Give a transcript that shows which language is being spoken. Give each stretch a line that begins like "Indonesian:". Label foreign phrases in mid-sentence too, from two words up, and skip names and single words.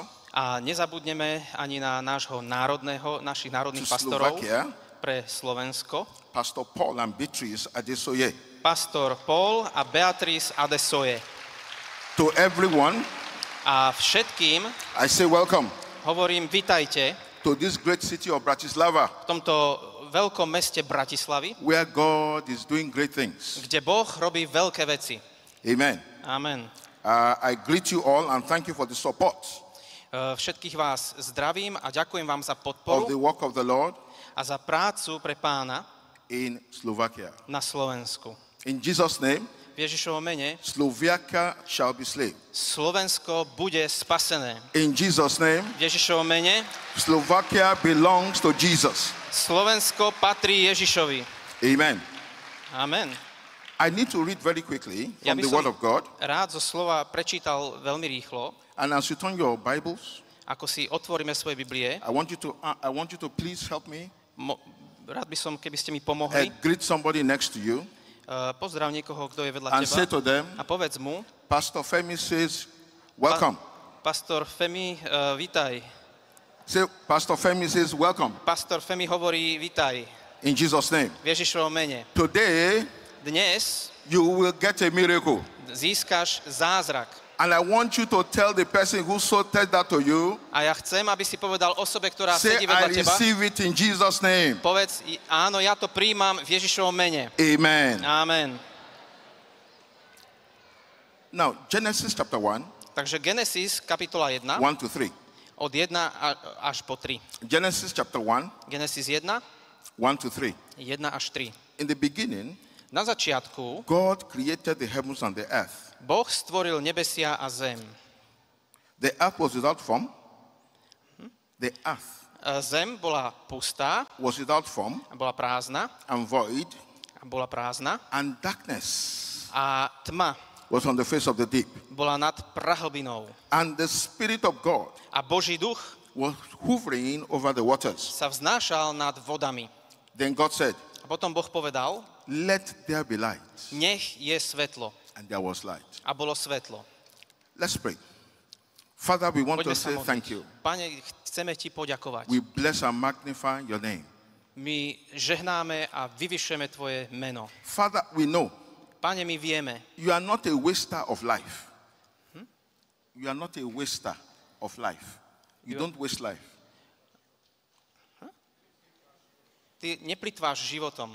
Slovak: A nezabudneme ani na našich národných
English: to
Slovak: pastorov
English: Slovakia,
Slovak: pre Slovensko,
English: Pastor Paul and Beatrice Adesoye.
Slovak: pastor Paul a Beatrice Adesoye.
English: To everyone,
Slovak: A všetkým
English: I say welcome
Slovak: hovorím, vitajte
English: to this great city of Bratislava,
Slovak: v tomto veľkom meste Bratislavy,
English: where God is doing great things.
Slovak: kde Boh robí veľké veci.
English: Amen.
Slovak: Amen.
English: I greet you all and thank you for the support
Slovak: Všetkých vás zdravím a ďakujem vám za
English: of the
Slovak: podporu
English: work of the Lord
Slovak: a za prácu pre Pána
English: in Slovakia.
Slovak: na Slovensku.
English: In Jesus' name,
Slovak: V Ježišovom mene
English: Slovakia shall be saved.
Slovak: Slovensko bude spasené.
English: In Jesus' name,
Slovak: V Ježišovom mene
English: Slovakia belongs to Jesus.
Slovak: Slovensko patrí Ježišovi.
English: Amen.
Slovak: Amen.
English: I need to read very quickly
Slovak: Ja
English: from
Slovak: by
English: the
Slovak: som
English: Word of God.
Slovak: rád zo slova prečítal veľmi rýchlo.
English: And as you turn your Bibles,
Slovak: Ako si otvoríme svoje Biblie,
English: I want you to please help me
Slovak: rád by som, keby ste mi pomohli.
English: greet somebody next to you
Slovak: Pozdrav niekoho, kto je vedľa
English: and say
Slovak: teba
English: to them,
Slovak: a povedz mu,
English: Pastor Femi says, welcome.
Slovak: Pastor Femi, vítaj.
English: Say, Pastor Femi says, welcome.
Slovak: Pastor Femi hovorí, vítaj.
English: In Jesus' name.
Slovak: V Ježišovom mene.
English: Today,
Slovak: Dnes
English: you will get a miracle.
Slovak: získaš zázrak.
English: And I want you to tell the person who so said that to you,
Slovak: A ja chcem, aby si povedal osobe, ktorá
English: say,
Slovak: sedí
English: I
Slovak: vedľa teba,
English: receive it in Jesus' name.
Slovak: povedz, áno, ja to príjmam v Ježišovom mene.
English: Amen.
Slovak: Amen.
English: Now, Genesis chapter 1,
Slovak: Takže Genesis, kapitola 1,
English: 1 to 3.
Slovak: od 1 až po 3.
English: Genesis chapter 1,
Slovak: Genesis 1,
English: 1 to 3.
Slovak: 1 až 3.
English: In the beginning,
Slovak: Na začiatku
English: God created the heavens and the earth.
Slovak: Boh stvoril nebesia a zem.
English: The earth was without form. The earth
Slovak: Zem bola pustá,
English: was without form
Slovak: bola prázdna,
English: and void, and darkness
Slovak: a tma
English: was on the face of the deep.
Slovak: bola nad prahlbinou.
English: And the Spirit of God
Slovak: A Boží duch
English: was hovering over the waters.
Slovak: sa vznášal nad vodami.
English: Then God said,
Slovak: A potom Boh povedal,
English: let there be light.
Slovak: nech je svetlo.
English: And there was light.
Slovak: A bolo svetlo.
English: Let's pray. Father, we want to
Slovak: Poďme sa
English: say thank you.
Slovak: modliť. Pane, chceme ti poďakovať.
English: We bless and magnify your name.
Slovak: My žehnáme a vyvyšujeme tvoje meno.
English: Father, we know
Slovak: Pane, my vieme,
English: you are not a waster of life. You are not a waster of life. You don't waste life.
Slovak: ty neplitváš životom.